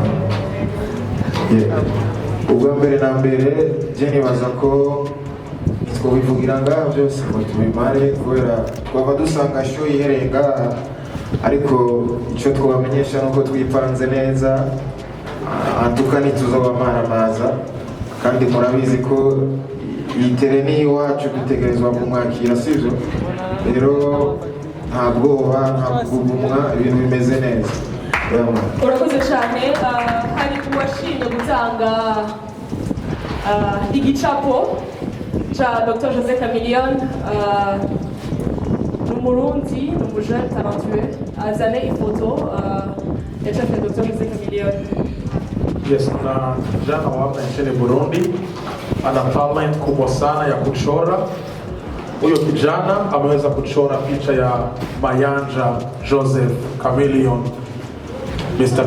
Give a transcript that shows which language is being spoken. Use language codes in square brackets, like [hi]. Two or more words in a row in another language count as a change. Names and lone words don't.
[rn] Ubwa mbere na mbere je nibaza ko twobivugira ngaha byose ngo tubimare kubera twaba dusanga show ihereye ngaha ariko icyo twabamenyesha nuko twipanze neza antuka ntituzobamara kandi murabizi ko iyi tereni iwacu dutegerezwa kumwakira sivyo rero nta bwoba nta kugumwa ibintu bimeze neza urakoze cyane hari uwashimye gutanga igicapo cha Dr. Jose Chameleone n'umurundi n'umujene talentueux azane ifoto ya chef Dr. Jose Chameleone. [sw] Yes, kuna kijana wa hapa nchini Burundi ana talent kubwa sana ya kuchora. Huyo kijana ameweza kuchora picha ya Mayanja Joseph Chameleone, Mr.